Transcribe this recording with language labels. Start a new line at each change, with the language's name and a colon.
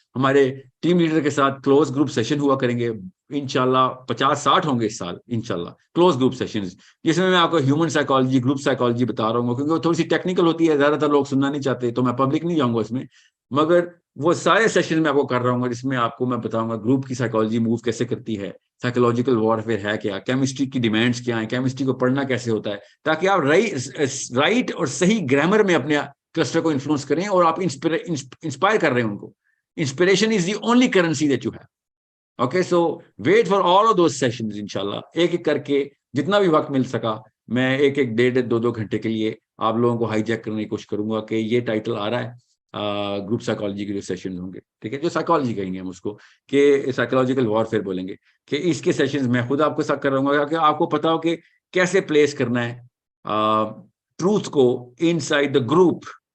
Urdu: ہمارے team leader کے ساتھ کلوز گروپ سیشن ہوا کریں گے انشاءاللہ, 50-60 ہوں گے اس سال انشاءاللہ کلوز گروپ سیشنز, جس میں آپ کو ہیومن سائیکالوجی, گروپ سائیکالوجی بتا رہا ہوں, کیونکہ وہ تھوڑی سی ٹیکنیکل ہوتی ہے, زیادہ تر لوگ سننا نہیں چاہتے, تو میں پبلک نہیں جاؤں گا اس میں, مگر وہ سارے سیشن میں آپ کو کر رہا ہوں گا جس میں آپ کو میں بتاؤں گا گروپ کی سائیکالوجی موو کیسے کرتی ہے, سائیکولوجیکل وارفیئر ہے کیا, کیمسٹری کی ڈیمانڈس کیا ہیں, کیمسٹری کو پڑھنا کیسے ہوتا ہے, تاکہ آپ رائٹ اور صحیح گرامر میں اپنے کلسٹر کو انفلوئنس کریں اور آپ انسپائر کر رہے ہیں ان کو.
English: Inspiration is the only currency that you have. Okay, so wait for all of those sessions انشاءاللہ.
Urdu: ایک ایک کر کے جتنا بھی وقت مل سکا میں 1-1 1.5 گھنٹے کے لیے آپ لوگوں کو ہائی جیک کرنے کی کوشش کروں گا کہ یہ ٹائٹل آ رہا ہے گروپ سائیکالوجی کے جو سیشنز ہوں گے, ٹھیک ہے, جو سائیکالوجی کہیں گے ہم اس کو, کہ سائیکولوجیکل وارفیئر بولیں گے, کہ اس کے سیشنز میں خود آپ کے ساتھ کر رہا ہوں گا کہ آپ کو پتا ہو کہ کیسے پلیس کرنا ہے ٹروتھ کو
English: Inside the group.